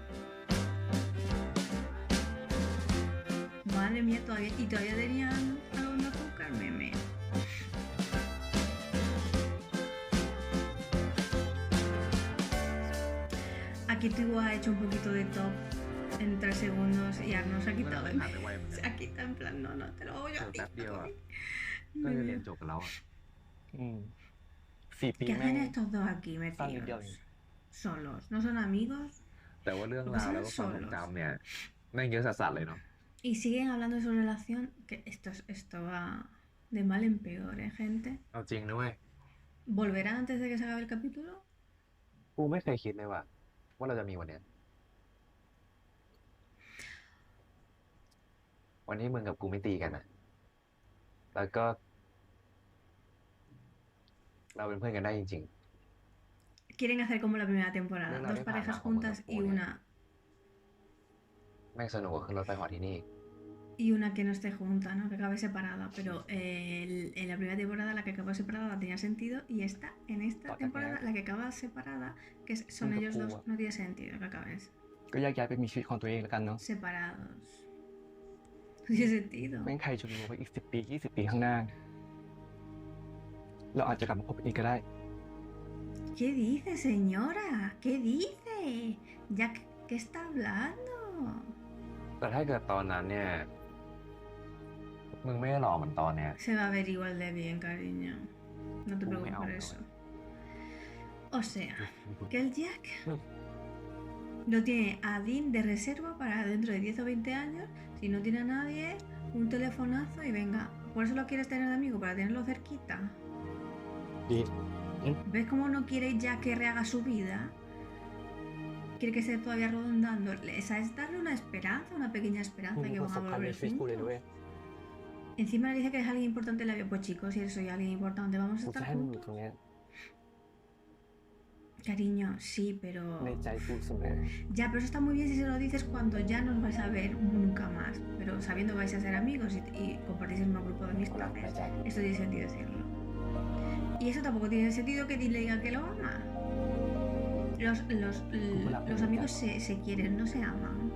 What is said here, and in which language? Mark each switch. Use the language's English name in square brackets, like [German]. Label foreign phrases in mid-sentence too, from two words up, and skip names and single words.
[Spanish] Madre mía, todavía tenían algo de azúcar, meme. Aquí Tigo ha hecho un poquito de top en 3 segundos y Arno se ha quitado de se ha quitado en plan, no, te lo hago yo a ti. [Thai] แป๊บเดียวอ่ะก็จะเรียนจบกันแล้วอ่ะ 4 ปี [Spanish] ¿Qué [Thai] แม่ง [Spanish] hacen estos dos aquí [Thai] ตั้งนิดเดียว [Spanish] metidos? [Thai] เอง [Spanish] Solos, ¿no son amigos? [Thai] แต่ว่าเรื่องราวแล้วก็ความทรงจำเนี่ยแม่งเยอะสัสๆเลยเนาะ [Spanish] Y siguen hablando de su relación, que esto va de mal en peor, ¿eh, gente? [Thai] เอาจริงนะเว้ย [Spanish] ¿Volverá antes de que se acabe el capítulo? [Thai] กูไม่เคยคิดเลยว่าว่าเราจะมีวันเนี้ยวันที่มึงกับกูไม่ตีกันอะแล้วก็ เราเป็นเพื่อนกันได้จริง [Spanish] Quieren hacer como la primera temporada, No, dos no, parejas no, juntas y no, una [Thai] ๆ แม่งสนุกกว่าขึ้นรถไฟเหาะที่นี่ [Spanish] y una que no esté junta, ¿no? Que acabe separada. Pero en la primera temporada la que acaba separada tenía sentido y en esta temporada la que acaba separada, que son ellos dos, no tiene sentido que acaben [Thai] ก็แยกย้ายไปมีชีวิตของตัวเองแล้วกันเนาะ [Spanish] separados. No tiene sentido. [Thai] แม่งใครจะรู้ว่าอีก10 ปี 20 ปีข้างหน้า เราอาจจะกลับมาพบกันอีกก็ได้ [Spanish] ¿Qué dice, señora? ¿Qué dice? Jack, ¿qué está hablando? [Thai] แต่ถ้าเกิดตอนนั้นเนี่ย มึงไม่ได้หล่อเหมือนตอนเนี้ย [Spanish] Se va a ver igual de bien, cariño. No te preocupes por eso. O sea, que el Jack lo tiene a Dean de reserva para dentro de 10 o 20 años. Si no tiene a nadie, un telefonazo y venga. Por eso lo quieres tener de amigo, para tenerlo cerquita. [Thai] ดี [Spanish] ¿Ves cómo no quiere Jack que rehaga su vida? Quiere que esté todavía rondando. Esa es darle una esperanza, una pequeña [Thai] มึ [Spanish] esperanza [Thai] ง [Spanish] que [Thai] ประ [Spanish] van [Thai] ส [Spanish] a [Thai] บการณ์ใน [Spanish] volver [Thai] ชีวิตกูเลย [Spanish] juntos. [Thai] ด้วย [Spanish] Encima le dice que es alguien importante en la vida. Pues chicos, si soy alguien importante, vamos a [Thai] กูจะ [Spanish] estar [Thai] ให้มึงอยู่ [Spanish] juntos. [Thai] ตรงเนี้ย [Spanish] Cariño, sí, pero... [Thai] ในใจกูเสมอ [Spanish] Ya, pero eso está muy bien si se lo dices cuando ya no os vais a ver nunca más. Pero sabiendo que vais a ser amigos y compartís en un grupo de amistades, esto tiene sentido decirlo. Y eso tampoco tiene sentido que Dean le diga que lo ama. Los amigos se quieren, no se aman.